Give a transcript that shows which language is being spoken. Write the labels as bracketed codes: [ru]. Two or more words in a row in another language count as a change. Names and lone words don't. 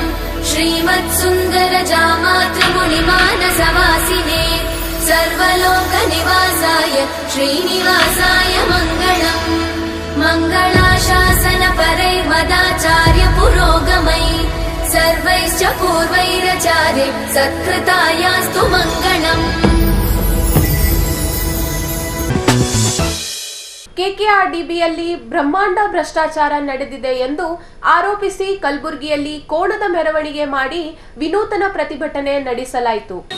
[sa] श्रीमत्सुन्दरजामातृमुनिमानसवासिने सर्वलोकनिवासाय श्रीनिवासाय मंगलम्. मङ्गलाशासनपरैर्मदाचार्य पुरोगमै सर्वैश्च पूर्वैराचार्य सत्कृतायास्तु मंगलम्. [kn] ಕೆಕೆಆರ್ಡಿಬಿಯಲ್ಲಿ ಬ್ರಹ್ಮಾಂಡ ಭ್ರಷ್ಟಾಚಾರ ನಡೆದಿದೆ ಎಂದು ಆರೋಪಿಸಿ ಕಲಬುರಗಿಯಲ್ಲಿ ಕೋಣದ ಮೆರವಣಿಗೆ ಮಾಡಿ ವಿನೂತನ ಪ್ರತಿಭಟನೆ ನಡೆಸಲಾಯಿತು.